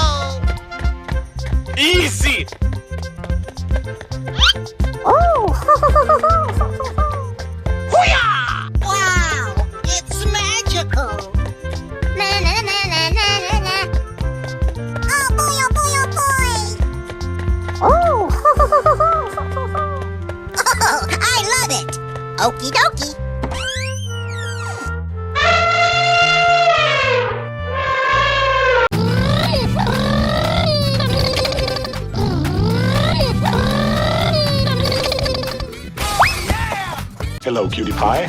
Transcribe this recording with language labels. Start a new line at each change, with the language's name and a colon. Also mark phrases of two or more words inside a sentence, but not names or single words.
English: Easy! Oh. Wow, it's magical. Na na na na na na na. Oh boy, oh boy, oh boy. Oh. Oh, I love it. Okie dokie. Hello, cutie pie.